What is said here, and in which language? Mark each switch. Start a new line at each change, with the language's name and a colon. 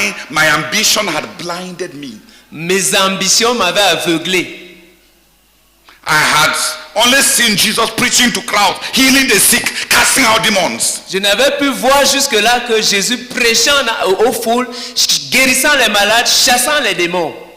English: my ambition had blinded me.
French: mes ambitions m'avaient aveuglé.
English: I had only seen Jesus preaching to crowds, healing the sick, casting out demons.
French: Je n'avais pu voir jusque-là que Jésus prêchant aux foules, guérissant les malades, chassant les démons.